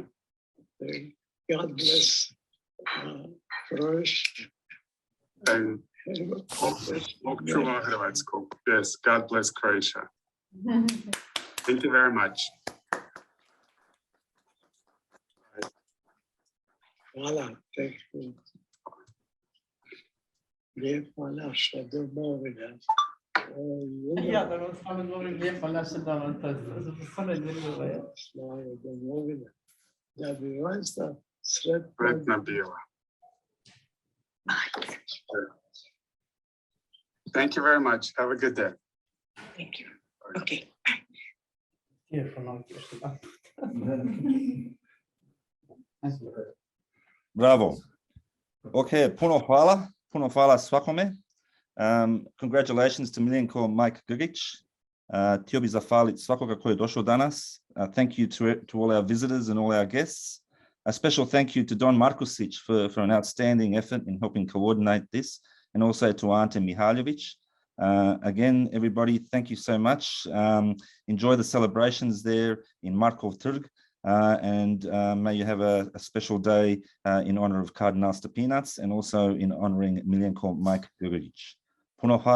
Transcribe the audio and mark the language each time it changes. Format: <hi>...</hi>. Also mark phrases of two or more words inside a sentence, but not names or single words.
<en>God bless Croatia.</en> <hr>And Bog čuva Hrvatsku.</hr> <en>Yes, God bless Croatia. Thank you very much. Hvala, thank you.</en> <hr>Lijepa naša domovina. Ja, da vam stvarno govorim lijepa naša domovina, to je stvarno ljubav. Slava domovina. Da bi vas da sretna. Sretna bila.</hr> <en>Thank you very much. Have a good day. Thank you. Okay. Bravo.</en> <hr>Okay, puno hvala svakome.</hr> <en>Congratulations to Miljenko Mike Grgić.</en> <hr>Htio bih zahvaliti svakoga koji je došao danas.</hr> <en>Thank you to all our visitors and all our guests. A special thank you to Don Markusic for an outstanding effort in helping coordinate this, and also to Ante Mihaljevic. Again, everybody, thank you so much. Enjoy the celebrations there in Markov Trg, and may you have a special day in honor of Cardinal Stepinac, and also in honoring Miljenko Mike Grgić.</en>